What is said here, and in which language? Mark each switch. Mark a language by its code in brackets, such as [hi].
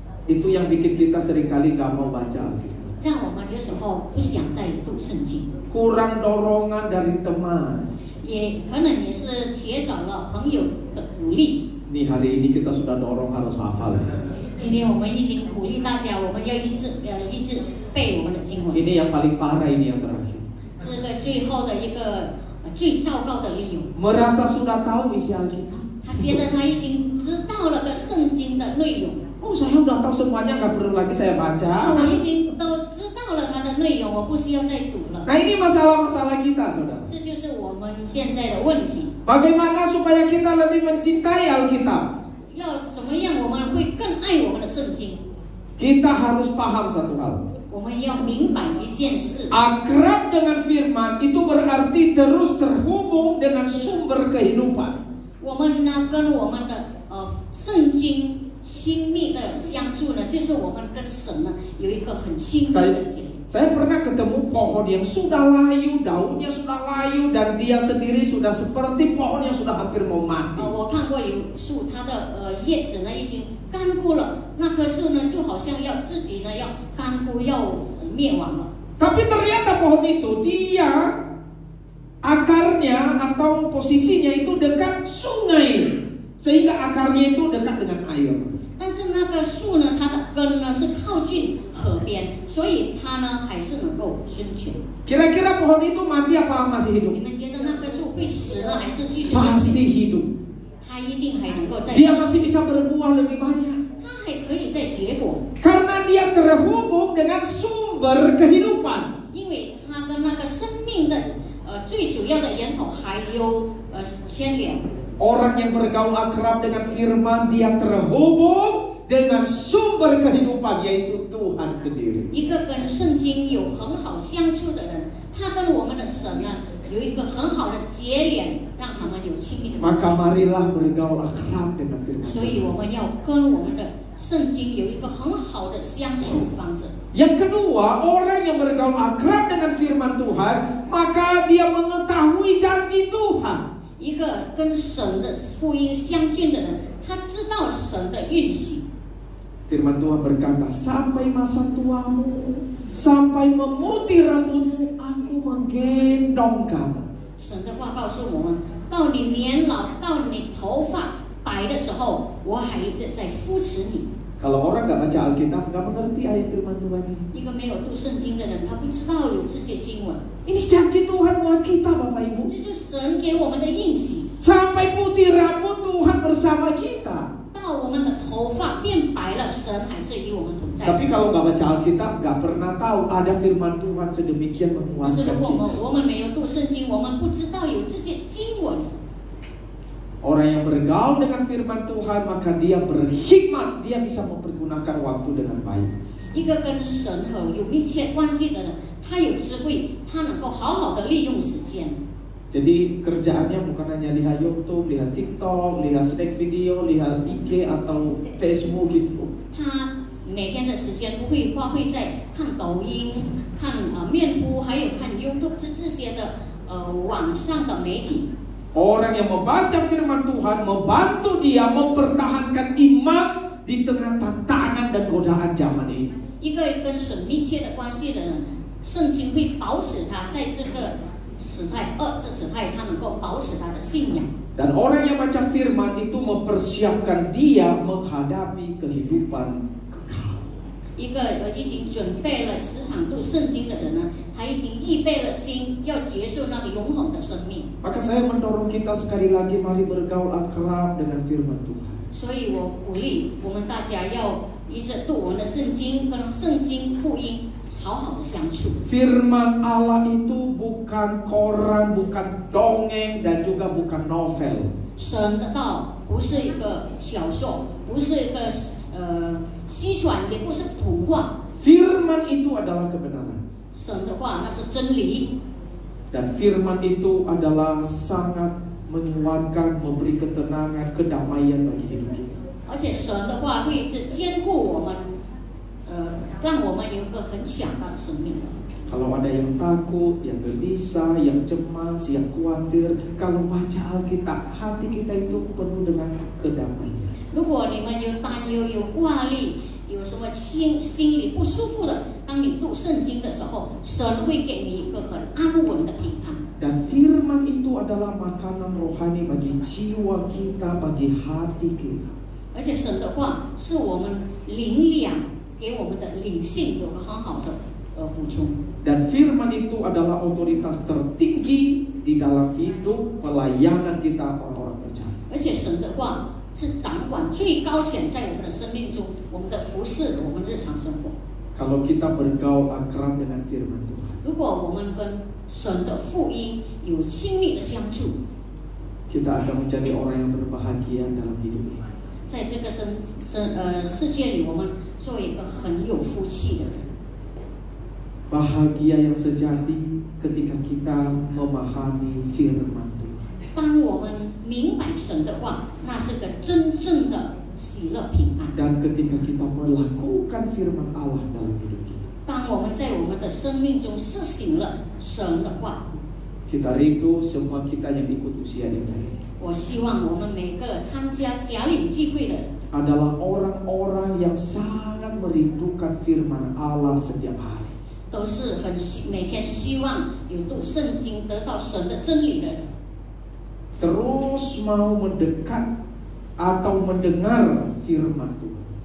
[id] itu yang bikin kita seringkali nggak mau baca Alkitab. [zh] 让我们有时候不想再读圣经， [id] Kurang dorongan dari teman. [zh] 也可能也是缺少了朋友的鼓励。 [id] Nih hari ini kita sudah dorong harus hafal. [zh] 今天我们已经鼓励大家，我们要一致背我们的经文。 [id] Ini yang paling parah, ini yang terakhir. [zh] 这个最后的一个最糟糕的利用， [id] Merasa sudah tahu isi Alkitab. [zh] 他觉得他已经知道了个圣经的内容。 [id] Oh, saya udah tahu semuanya, nggak perlu lagi saya baca. [zh] 我已经都知道了它的内容，我不需要再读了。 [id] Nah, ini masalah-masalah kita, saudara. [zh] 这就是我们现在的问题。 [id] Bagaimana supaya kita lebih mencintai Alkitab? [zh] 要怎么样我们会更爱我们的圣经？ [id] Kita harus paham satu hal. [zh] 我们要明白一件事， [id] Akrab dengan firman itu berarti terus terhubung dengan sumber kehidupan. [zh] 我们呢跟我们的圣经亲密的相处呢，就是我们跟神呢有一个很亲密的结连。 [id] Saya pernah ketemu pohon yang sudah layu, daunnya sudah layu, dan dia sendiri sudah seperti pohon yang sudah hampir mau mati. [zh] 我看过有树，它的叶子呢已经干枯了，那棵树呢就好像要自己呢要干枯要灭亡了。 [id] Tapi ternyata pohon itu dia akarnya atau posisinya itu dekat sungai, sehingga akarnya itu dekat dengan air. [zh] 但是那个树呢，它的根呢是靠近河边，所以它呢还是能够生存。 [id] Kira-kira pohon itu mati apa masih hidup? [zh] 你们觉得那棵树会死呢，还是继续 [id] Pasti hidup. [zh] 它一定还能够再 [id] Dia [zh] 生， [id] masih bisa berbuah lebih banyak. [zh] 它还可以再结果， [id] Karena dia terhubung dengan sumber kehidupan. [zh] 因为它跟那个生命的最主要的源头还有牵连。 [id] Orang yang bergaul akrab dengan firman, dia terhubung dengan sumber kehidupan, yaitu Tuhan sendiri. [zh] 一个跟圣经有很好相处的人，他跟我们的神呢有一个很好的结连，让他们有亲密的关系。 [id] Maka marilah bergaul akrab dengan firman [zh] 所以我们要跟我们的圣经有一个很好的相处方式。 [id] Yang kedua, orang yang bergaul akrab dengan firman Tuhan, maka dia mengetahui janji Tuhan. [zh] 一个跟神的福音相近的人，他知道神的运行。 [id] Firman Tuhan berkata, sampai masa tuamu, sampai memutih rambutmu, aku menggendong kamu. [zh] 神的话告诉我们，到你年老，到你头发白的时候，我还在扶持你。 [id] Kalau orang nggak baca Alkitab, nggak mengerti ayat firman Tuhan ini. [zh] 一个没有读圣经的人，他不知道有这些经文， [id] Ini janji Tuhan buat kita, Bapak Ibu. [zh] 这就是神给我们的应许。 [id] Sampai putih rambut Tuhan bersama kita. [zh] 到我们的头发变白了，神还是与我们同在。 [id] Tapi kalau nggak baca Alkitab, nggak pernah tahu ada firman Tuhan sedemikian [zh] 但是 [id] memuaskan [zh] 如果 [id] kita. [zh] 我们没有读圣经，我们不知道有这些经文。 [id] Orang yang bergaul dengan firman Tuhan, maka dia berhikmat, dia bisa mempergunakan waktu dengan baik. [zh] 一个跟神和有密切关系的人，他有智慧，他能够好好的利用时间。 [id] Jadi kerjaannya bukan hanya lihat YouTube, lihat TikTok, lihat snack video, lihat IG atau Facebook gitu. [zh] 他每天的时间不会花费在看抖音、看面部，还有看 YouTube 这些的网上的媒体。 [id] Orang yang membaca firman Tuhan membantu dia mempertahankan iman di tengah tantangan dan godaan zaman ini. [zh] 一个跟神密切的关系的人，圣经会保持他在这个时代这时代，他能够保持他的信仰。 [id] Dan orang yang baca firman itu mempersiapkan dia menghadapi kehidupan kekal. [zh] 一个已经准备了时常读圣经的人呢，他已经预备了心，要结束那个永恒的生命。 [id] Maka saya mendorong kita sekali lagi, mari bergaul akrab dengan firman Tuhan. [zh] 所以我鼓励我们大家要一直读我们的圣经，跟圣经福音好好的相处。 [id] Firman Allah itu bukan koran, bukan dongeng, dan juga bukan novel. [zh] 神的道不是一个小说，不是一个虚传，也不是图画。 [id] Firman itu adalah kebenaran. [zh] 神的话那是真理， [id] Dan firman itu adalah sangat menguatkan, memberi ketenangan, kedamaian bagi hidup kita. [zh] 而且神的话会是坚固我们，让我们有一个很强大的生命。 [id] Kalau ada yang takut, yang gelisah, yang cemas, yang khawatir, kalau baca Alkitab, hati kita itu penuh dengan kedamaian. [zh] 如果你们有担忧、有挂虑、有什么心里不舒服的，当你读圣经的时候，神会给你一个很安稳的平安。 [id] Dan firman itu adalah makanan rohani bagi jiwa kita, bagi hati kita. [zh] 而且神的话是我们灵粮，给我们的灵性有个很好的补充。 [id] Dan firman itu adalah otoritas tertinggi di dalam hidup pelayanan kita orang-orang percaya. [zh] 而且神的话是掌管最高权在我们的生命中，我们的服侍，我们日常生活。 [id] Kalau kita bergaul akrab dengan firman Tuhan, [zh] 如果我们跟神的福音有亲密的相处， [id] kita akan menjadi orang yang berbahagia dalam hidup ini. [zh] 在这个世界里，我们做一个很有福气的人。 [id] Bahagia yang sejati ketika kita memahami firman Tuhan. [zh] 当我们明白神的话，那是个真正的喜乐平安。 [id] Dan ketika kita melakukan firman Allah dalam hidup kita. [zh] 当我们在我们的生命中施行了神的话， [id] Kita rindu semua kita yang ikut usia indah ini [zh] 我希望我们每个参加甲领聚会的人 [id] adalah orang-orang yang sangat merindukan firman Allah setiap hari. [zh] 都是每天希望有读圣经得到神的真理的人， [id] Terus mau mendekat atau mendengar firman Tuhan.